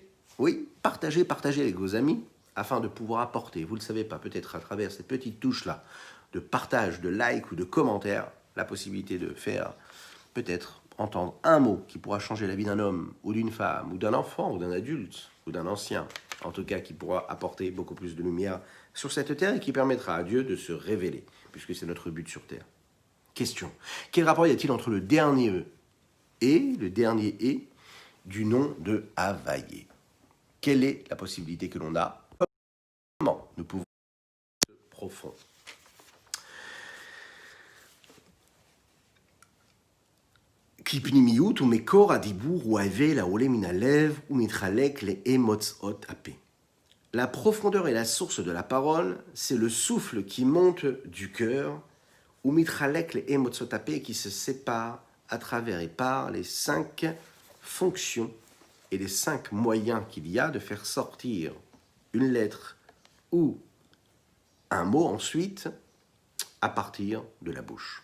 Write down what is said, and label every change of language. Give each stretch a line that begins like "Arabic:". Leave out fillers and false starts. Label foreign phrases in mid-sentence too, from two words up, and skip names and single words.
French: Oui, partagez avec vos amis, afin de pouvoir apporter, vous ne le savez pas, peut-être à travers cette petite touche-là, de partage, de like ou de commentaire, la possibilité de faire, peut-être, entendre un mot qui pourra changer la vie d'un homme, ou d'une femme, ou d'un enfant, ou d'un adulte, ou d'un ancien, en tout cas qui pourra apporter beaucoup plus de lumière sur cette terre et qui permettra à Dieu de se révéler, puisque c'est notre but sur terre. Question. Quel rapport y a-t-il entre le dernier E et, le dernier et, du nom de Havaïe. Quelle est la possibilité que l'on a? Comment nous pouvons être profonds?
Hebrew: כי פנימיות ומקור הדיבור הוא ההבל העולה מן הלב ומתחלק לאמוצאות הפה.
French: La profondeur et la source de la parole, c'est le souffle qui monte du cœur,
Hebrew: ומתחלק למוצאות הפה,
French: qui se sépare à travers et par les 5 fonctions et les 5 moyens qu'il y a de faire sortir une lettre ou un mot ensuite à partir de la bouche.